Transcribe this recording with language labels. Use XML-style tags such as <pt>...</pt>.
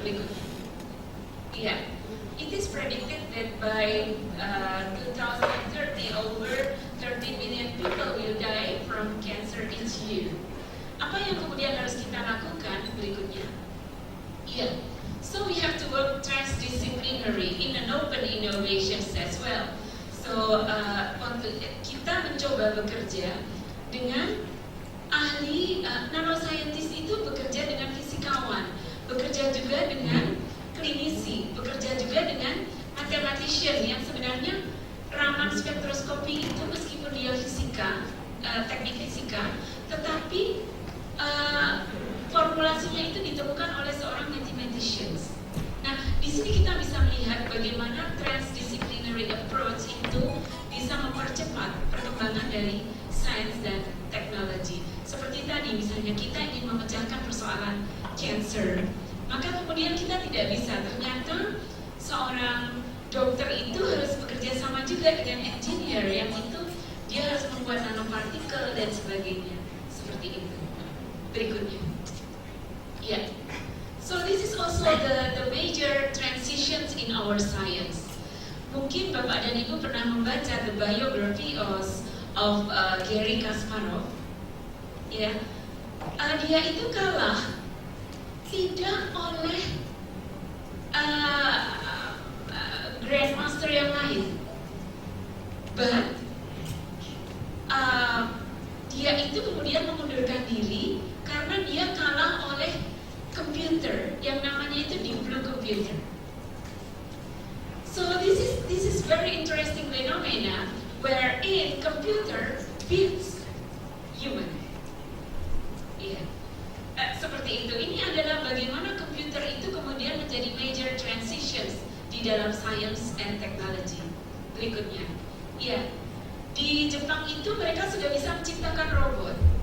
<id>Berikutnya, ya.</id> <en>It is predicted that by 2030 over 30 million people will die from cancer each year.</en> <id>Apa yang kemudian harus kita lakukan berikutnya?</id> <en>Yeah. So we have to work transdisciplinary in an open innovations as well.</en> <id>So kita mencoba bekerja dengan ahli nanoscientist itu bekerja dengan fisikawan, bekerja juga dengan klinisi, bekerja juga dengan mathematician yang sebenarnya Raman spektroskopi itu meskipun dia fisika, teknik fisika, tetapi formulasinya itu ditemukan oleh seorang mathematicians. Nah, di sini kita bisa melihat bagaimana transdisciplinary approach itu bisa mempercepat perkembangan dari sains dan teknologi. Seperti tadi, misalnya kita ingin memecahkan persoalan cancer, maka kemudian kita tidak bisa, ternyata seorang dokter itu harus bekerja sama juga dengan engineer yang itu dia harus membuat nanopartikel dan sebagainya, seperti itu. Berikutnya, ya.</id> <en>So this is also the major transitions in our science.</en> <id>Mungkin Bapak dan Ibu pernah membaca</id> <en>the biography of Garry Kasparov.</en> <id>Ya, dia itu kalah tidak oleh grandmaster yang lain, but dia itu kemudian mengundurkan diri karena dia kalah oleh komputer yang namanya itu deep blue computer.</id> <en>So this is very interesting phenomena wherein computer beats human. Yeah.</en> <id>Seperti itu. Ini adalah bagaimana komputer itu kemudian menjadi major transitions di dalam</id> <en>science and technology.</en> <id>Berikutnya, ya, di Jepang itu mereka sudah bisa menciptakan robot.</id>